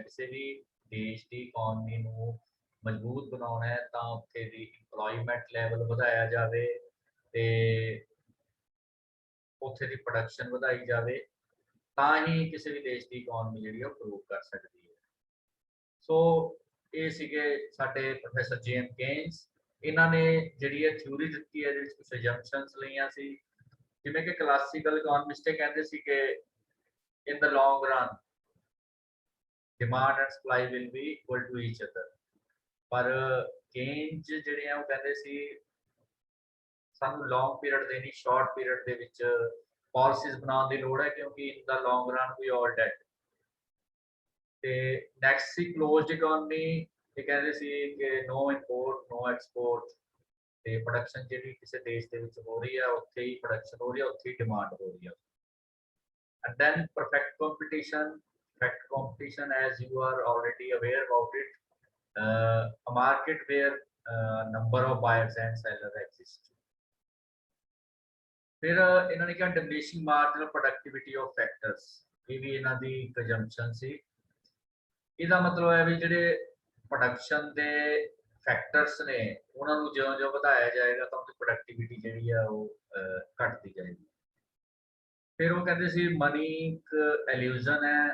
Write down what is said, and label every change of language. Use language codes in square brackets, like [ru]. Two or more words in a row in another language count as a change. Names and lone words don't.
[pa] ਕਿਸੇ ਵੀ ਦੇਸ਼ ਦੀ ਇਕਨੋਮੀ ਨੂੰ ਮਜ਼ਬੂਤ ਬਣਾਉਣਾ ਹੈ ਤਾਂ ਉੱਥੇ ਦੀ [en] employment level [pa] ਵਧਾਇਆ ਜਾਵੇ ਤੇ ਉੱਥੇ ਦੀ ਪ੍ਰੋਡਕਸ਼ਨ ਵਧਾਈ ਜਾਵੇ ਤਾਂ ਹੀ ਕਿਸੇ ਵੀ ਦੇਸ਼ ਦੀ ਇਕਨੋਮੀ ਜਿਹੜੀ ਉਹ ਪ੍ਰੂਵ ਕਰ ਸਕਦੀ ਹੈ। ਸੋ ਇਹ ਸੀਗੇ ਸਾਡੇ ਪ੍ਰੋਫੈਸਰ ਜੇਐਮ ਕੇਨਸ। ਇਹਨਾਂ ਨੇ ਜਿਹੜੀ ਇਹ ਥਿਊਰੀ ਦਿੱਤੀ ਹੈ ਇਹਦੇ ਵਿੱਚ ਕੁਝ ਅਜੰਪਸ਼ਨਸ ਲਈਆਂ ਸੀ ਜਿਵੇਂ ਕਿ [en] classical economist [pa] ਕਹਿੰਦੇ ਸੀ ਕਿ [en] in the long run demand and supply will be equal to each other, [pa] ਪਰ ਕੇਨਜ ਜਿਹੜੇ ਆ ਉਹ ਕਹਿੰਦੇ ਸੀ ਸਾਨੂੰ [en] long period [pa] ਦੇ ਨਹੀਂ [en] short period [pa] ਦੇ ਵਿੱਚ ਪਾਲਿਸੀਜ਼ ਬਣਾਉਣ ਦੀ ਲੋੜ ਹੈ ਕਿਉਂਕਿ [en] in the long run we all dead. [pa] ਤੇ ਨੈਕਸਟ ਸੀ [en] closed economy. [pa] ਇਹ ਕਹਿੰਦੇ ਸੀ ਕਿ [en] no import no export [pa] ਤੇ ਪ੍ਰੋਡਕਸ਼ਨ ਜਿਹੜੀ ਕਿਸੇ ਦੇਸ਼ ਦੇ ਵਿੱਚ ਹੋ ਰਹੀ ਹੈ ਉੱਥੇ ਹੀ ਪ੍ਰੋਡਕਸ਼ਨ ਹੋ ਰਹੀ ਹੈ ਉੱਥੇ ਹੀ ਡਿਮਾਂਡ ਹੋ ਰਹੀ ਹੈ। [en] And then perfect competition as you are already aware about it, a market where number of buyers and sellers exist. [pa] ਫਿਰ ਇਹਨਾਂ ਨੇ ਕਿਹਾ [en] diminishing marginal productivity of factors, [pa] ਇਹ ਵੀ ਇਹਨਾਂ ਦੀ ਕੰਜੰਪਸ਼ਨ ਸੀ। ਇਹਦਾ ਮਤਲਬ ਹੈ ਵੀ ਜਿਹੜੇ ਪ੍ਰੋਡਕਸ਼ਨ ਦੇ ਫੈਕਟਰਸ ਨੇ ਉਹਨਾਂ ਨੂੰ ਜਿਉਂ-ਜਿਉਂ ਵਧਾਇਆ ਜਾਏਗਾ ਤਾਂ ਉਹਦੀ ਪ੍ਰੋਡਕਟਿਵਿਟੀ ਜਿਹੜੀ ਆ ਉਹ ਘਟਦੀ ਜਾਏਗੀ। ਫਿਰ ਉਹ ਕਹਿੰਦੇ ਸੀ ਮਨੀ ਇੱਕ ਇਲੂਜ਼ਨ ਹੈ।